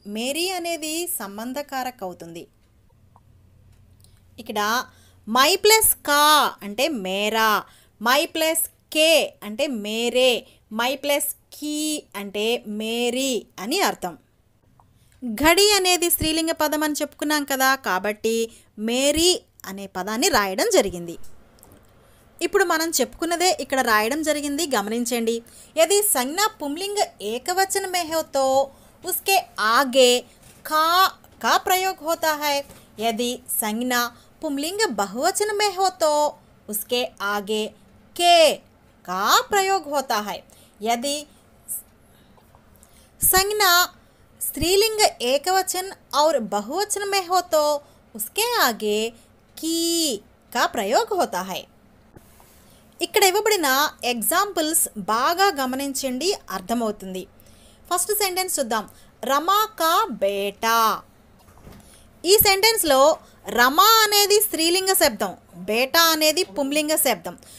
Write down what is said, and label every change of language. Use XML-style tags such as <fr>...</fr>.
<te>Mary అనేది సంబంధకారక అవుతుంది. ఇక్కడ మై ప్లస్ కా అంటే మేరా, మై ప్లస్ కే అంటే మేరే, మై ప్లస్ కీ అంటే మేరీ అని అర్థం. ఘడి అనేది స్త్రీలింగ పదం అని చెప్పుకున్నాం కదా, కాబట్టి మేరీ అనే పదాన్ని రాయడం జరిగింది. ఇప్పుడు మనం చెప్పుకున్నదే ఇక్కడ రాయడం జరిగింది, గమనించండి.</te> <hi>యది సంజ్ఞా పుంలింగ ఏకవచన में हो तो उसके आगे का प्रयोग होता है. यदि संज्ञा पुंलिंग बहुवचन में हो तो उसके आगे के का प्रयोग होता है. यदि संज्ञा स्त्रीलिंग एकवचन और बहुवचन में हो तो उसके आगे की का प्रयोग होता है.</hi> <te>ఇక్కడ ఇవ్వబడిన ఎగ్జాంపుల్స్ బాగా గమనించండి, అర్థమవుతుంది. ఫస్ట్ సెంటెన్స్ చూద్దాం.</te> <hi>రమా కా బేటా.</hi> <te>ఈ సెంటెన్స్లో రమా అనేది స్త్రీలింగ శబ్దం, బేటా అనేది పుంలింగ శబ్దం.</te>